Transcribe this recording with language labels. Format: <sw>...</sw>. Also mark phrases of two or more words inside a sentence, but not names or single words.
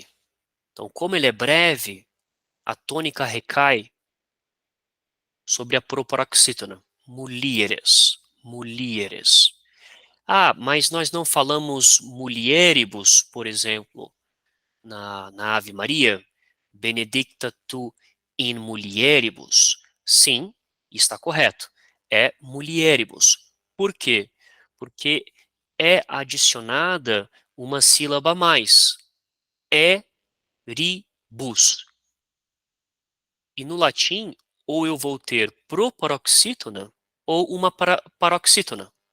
<pt>Então, como ele é breve, a tônica recai sobre a proparoxítona. Mulheres. Mulheres. Mas nós não falamos mulieribus, por exemplo, na Ave Maria.</pt> <la>Benedicta tu in mulieribus.</la> <pt>Sim, está correto. É mulieribus. Por quê? Porque é adicionada uma sílaba a mais. É ribus. E no latim, ou eu vou ter proparoxítona ou uma paroxítona.</pt>